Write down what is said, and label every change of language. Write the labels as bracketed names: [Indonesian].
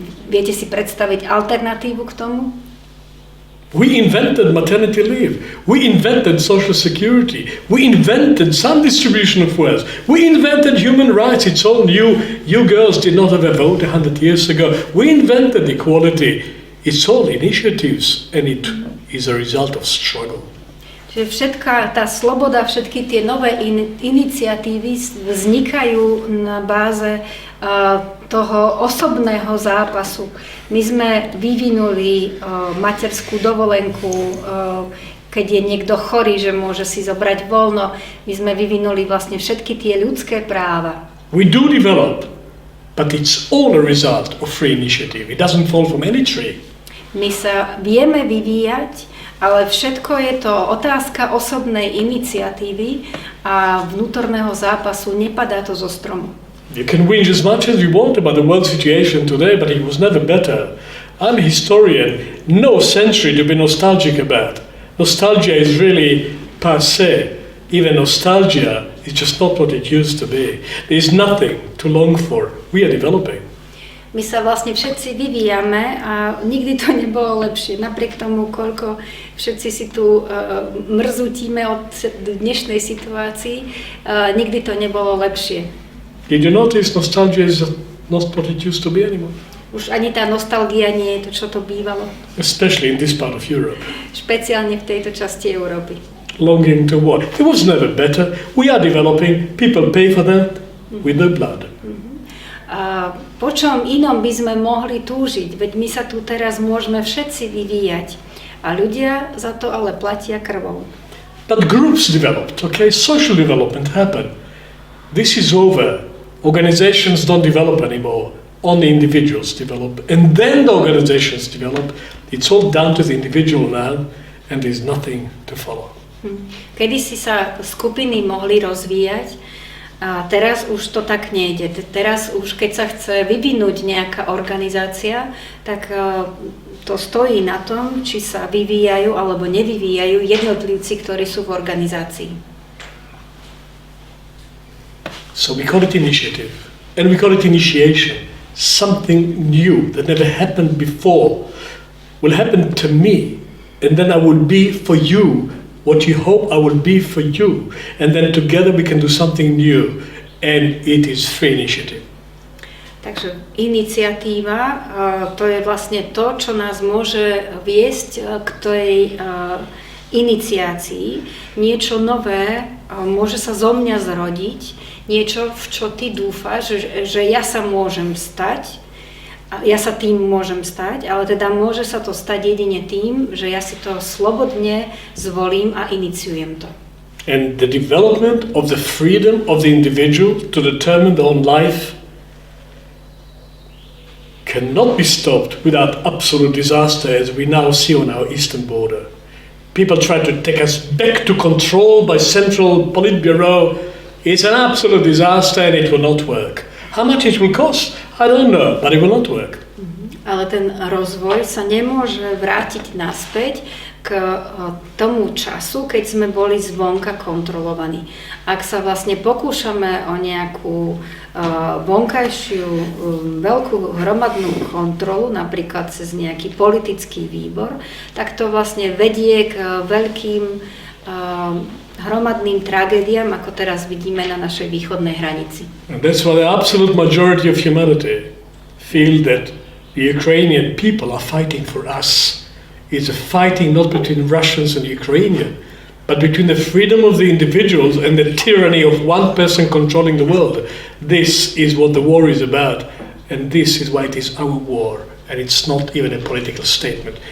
[Slovak] Viete si predstaviť alternatívu k tomu? [English] We invented maternity leave. We invented social security. We invented some distribution of wealth. We invented human rights. It's all new. You girls did not have a vote 100 years ago. We invented equality. It's all initiatives, and it is a result of struggle. [Slovak] Čiže všetká tá sloboda, všetky tie nové iniciatívy vznikajú na báze toho osobného zápasu. My sme vyvinuli materskú dovolenku, keď je niekto chorý, že môže si zobrať voľno. My sme vyvinuli vlastne všetky tie ľudské práva. [English] We do develop, but it's all a result of free initiative. It doesn't fall from any tree. [Slovak] My sa vieme vyvíjať, ale všetko je to otázka osobnej iniciatívy a vnútorného zápasu, nepadá to zo stromu. [English] You can whinge as much as you want about the world situation today, but it was never better. I'm a historian. No century to be nostalgic about. Nostalgia is really passé. Even nostalgia is just not what it used to be. There is nothing to long for. We are developing. [Slovak] My sa vlastne všetci vyvíjame a nikdy to nebolo lepšie. Napriek tomu, koľko všetci si tu mrzutíme od dnešnej situácii, nikdy to nebolo lepšie. [English] Did you notice nostalgia is not what it used to be anymore? [Slovak] Už ani tá nostalgia nie je to, čo to bývalo. [English] Especially in this part of Europe. [Slovak] Špeciálne v tejto časti Európy. [English] Longing to what? It was never better. We are developing. People pay for that with their blood. [Slovak] A po čom inom by sme mohli túžiť? Veď my sa tu teraz môžeme všetci vyvíjať. A ľudia za to ale platia krvou. [English] But groups developed, okay? Social development happened. This is over. Organizations don't develop anymore. Only individuals develop. And then the organizations develop. It's all down to the individual now, and there's nothing to follow. [Slovak] Kedysi sa skupiny mohli rozvíjať, a teraz už to tak nejde. Teraz už, keď sa chce vyvinúť nejaká organizácia, tak to stojí na tom, či sa vyvíjajú alebo nevyvíjajú jednotlivci, ktorí sú v organizácii. [English] So we call it initiative, and we call it initiation. Something new that never happened before will happen to me, and then I will be for you what you hope I will be for you, and then together we can do something new, and it is free initiative. [Slovak] Takže iniciatíva, to je vlastne to, čo nás môže viesť k tej iniciácii. Niečo nové môže sa zo mňa zrodiť, niečo, v čo ty dúfaš, že ja sa môžem stať, ja sa tým môžem stať, ale teda môže sa to stať jedine tým, že ja si to slobodne zvolím a iniciujem to. [English] And the development of the freedom of the individual to determine their own life cannot be stopped without absolute disaster, as we now see on our eastern border. People try to take us back to control by central Politburo. It's an absolute disaster and it will not work. How much it will cost? I don't know, but it will not work. [Slovak] Ale ten rozvoj sa nemôže vrátiť naspäť k tomu času, keď sme boli zvonka kontrolovaní. Ak sa vlastne pokúšame o nejakú vonkajšiu veľkú hromadnú kontrolu, napríklad cez nejaký politický výbor, tak to vlastne vedie k veľkým hromadným tragédiám, ako teraz vidíme na našej východnej hranici. [English] And that's why the absolute majority of humanity feel that the Ukrainian people are fighting for us. It's a fighting not between Russians and Ukrainians, but between the freedom of the individuals and the tyranny of one person controlling the world. This is what the war is about, and this is why it is our war, and it's not even a political statement.